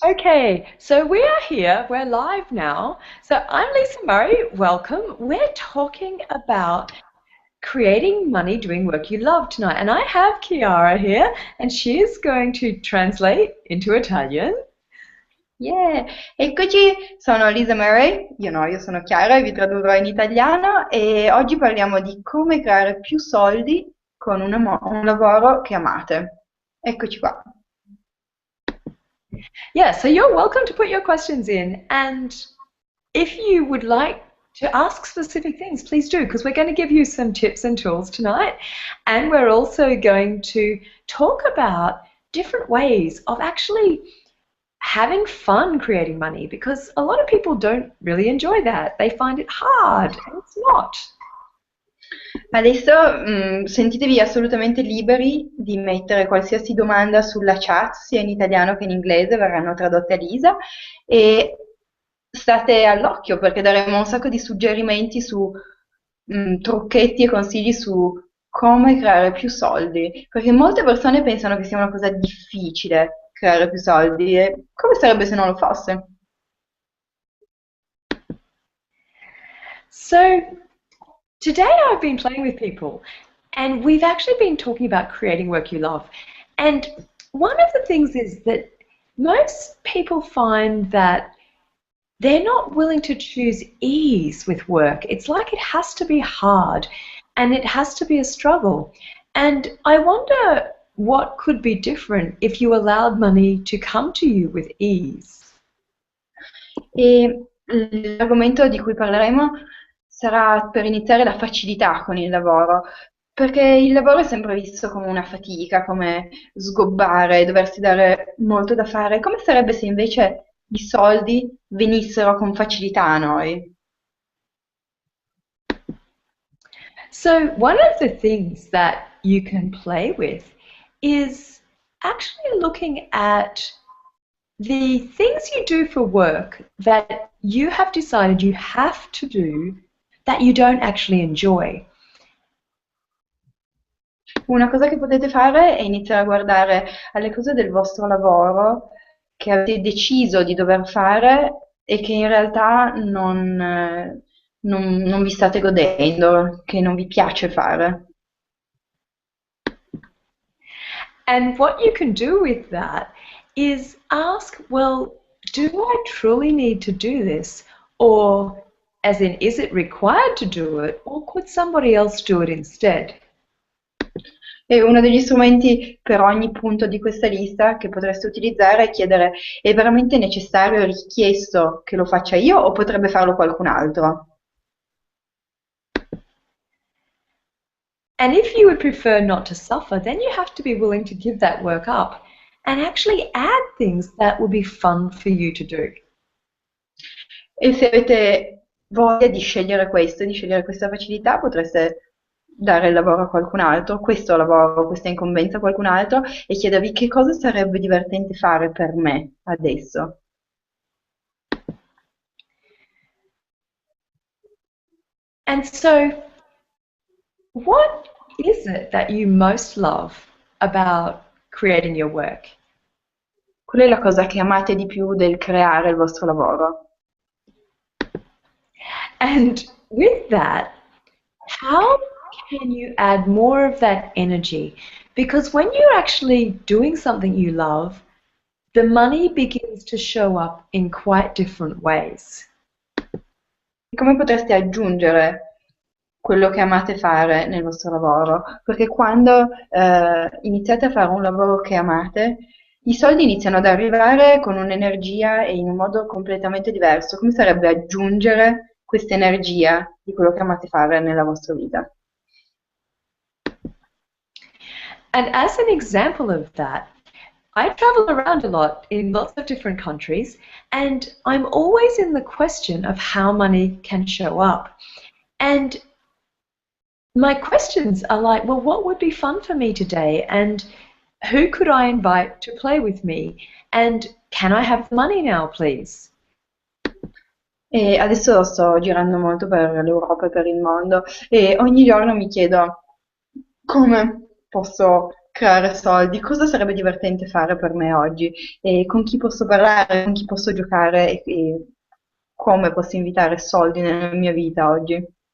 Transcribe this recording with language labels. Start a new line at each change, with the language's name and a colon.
English: Okay, so we are here, we're live now. So I'm Lisa Murray, welcome. We're talking about creating money doing work you love tonight. And I have Chiara here, and she is going to translate into Italian.
Italian: Yeah, eccoci, sono Lisa Murray, io sono Chiara e vi tradurrò in italiano e oggi parliamo di come creare più soldi con un lavoro che amate. Eccoci qua.
English: Yeah, so you're welcome to put your questions in. And if you would like to ask specific things, please do, because we're going to give you some tips and tools tonight. And we're also going to talk about different ways of actually having fun creating money, because a lot of people don't really enjoy that. They find it hard, and it's not.
Italian: Adesso sentitevi assolutamente liberi di mettere qualsiasi domanda sulla chat, sia in italiano che in inglese, verranno tradotte a Lisa e state all'occhio perché daremo un sacco di suggerimenti su trucchetti e consigli su come creare più soldi, perché molte persone pensano che sia una cosa difficile creare più soldi e come sarebbe se non lo fosse?
English: So today I've been playing with people, and we've actually been talking about creating work you love. And one of the things is that most people find that they're not willing to choose ease with work. It's like it has to be hard and it has to be a struggle. And I wonder what could be different if you allowed money to come to you with ease.
Italian: E l'argomento di cui parleremo sarà per iniziare la facilità con il lavoro, perché il lavoro è sempre visto come una fatica, come sgobbare, doversi dare molto da fare. Come sarebbe se invece i soldi venissero con facilità a noi?
English: So one of the things that you can play with is actually looking at the things you do for work that you have decided you have to do that you don't actually enjoy.
Italian: Una cosa che potete fare è iniziare a guardare alle cose del vostro lavoro che avete deciso di dover fare e che in realtà non vi state godendo, che non vi piace fare.
English: And what you can do with that is ask, well, do I truly need to do this? Or, as in, is it required to do it? Or could somebody else do it instead?
Italian: E uno degli strumenti per ogni punto di questa lista che potreste utilizzare è chiedere: è veramente necessario e richiesto che lo faccia io o potrebbe farlo qualcun altro?
English: And if you would prefer not to suffer, then you have to be willing to give that work up and actually add things that would be fun for you to do.
Italian: E se avete voglia di scegliere questo, di scegliere questa facilità, potreste dare il lavoro a qualcun altro, questo lavoro, questa incombenza a qualcun altro e chiedervi che cosa sarebbe divertente fare per me adesso.
English: And so, what is it that you most love about creating your work?
Italian: Qual è la cosa che amate di più del creare il vostro lavoro?
English: And with that, how can you add more of that energy? Because when you're actually doing something you love, the money begins to show up in quite different ways.
Italian: Come potreste aggiungere quello che amate fare nel vostro lavoro? Perché quando iniziate a fare un lavoro che amate, i soldi iniziano ad arrivare con un'energia e in un modo completamente diverso. Come sarebbe aggiungere questa energia di quello che amate fare nella vostra vita?
English: And as an example of that, I travel around a lot in lots of different countries, and I'm always in the question of how money can show up. And my questions are like, well, what would be fun for me today? And who could I invite to play with me? And can I have money now, please?
Italian: E adesso sto girando molto per l'Europa e per il mondo e ogni giorno mi chiedo come posso creare soldi, cosa sarebbe divertente fare per me oggi, e con chi posso parlare, con chi posso giocare e come posso invitare soldi nella mia vita oggi.